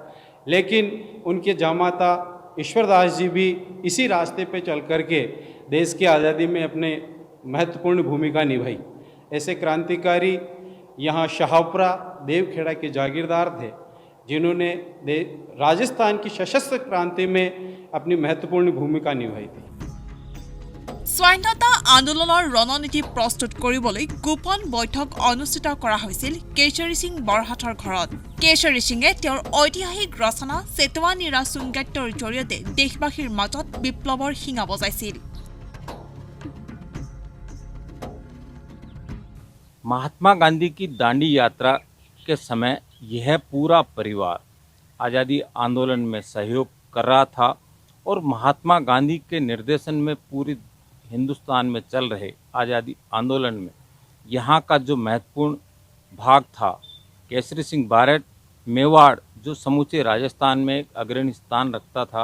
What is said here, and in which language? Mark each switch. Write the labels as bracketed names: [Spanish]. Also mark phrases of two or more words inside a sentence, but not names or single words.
[Hindi] लेकिन उनके जामाता ईश्वरदास जी भी इसी रास्ते पे चल करके देश की आज़ादी में अपने महत्वपूर्ण भूमिका निभाई। ऐसे क्रांतिकारी यहाँ शाहपुरा देवखेड़ा के जागीरदार थे जिन्होंने राजस्थान की सशस्त्र क्रांति में अपनी महत्वपूर्ण भूमिका निभाई थी। [Assamese] স্বাধীনতা আন্দোলনৰ ৰণনীতি প্ৰস্তুত কৰিবলৈ গোপন বৈঠক অনুষ্ঠিত কৰা হৈছিল কেশৰী সিং বৰহাটৰ ঘৰত। কেশৰী সিঙে তেওঁৰ ঐতিহাসিক ৰচনা চেতৱা নিৰা চুংগাট্টৰ জৰিয়তে দেশবাসীৰ মাজত বিপ্লৱৰ শিঙা বজাইছিল। [Hindi] महात्मा गांधी की दांडी यात्रा के समय यह पूरा परिवार आज़ादी आंदोलन में सहयोग कर रहा था और महात्मा गांधी के निर्देशन में पूरी हिंदुस्तान में चल रहे आज़ादी आंदोलन में यहाँ का जो महत्वपूर्ण भाग था, केशरी सिंह बारट मेवाड़ जो समूचे राजस्थान में एक अग्रणी स्थान रखता था।